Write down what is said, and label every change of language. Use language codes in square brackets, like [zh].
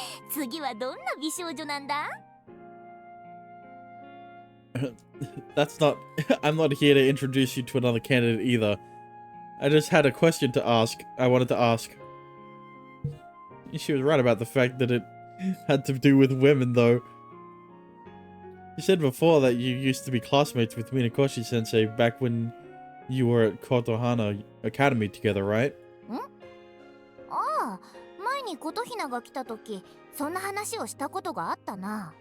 [ja] 次はどんな美少女なんだ? [en] That's not... I'm not here to introduce you to another candidate either. I just had a question to ask. I wanted to ask. She was right about the fact that it had to do with women, though. You said before that you used to be classmates with Minakoshi-sensei back when you were at Kotohana Academy together, right? [ja] ああ、前に琴ひなが来た時、そんな話をしたことがあったな。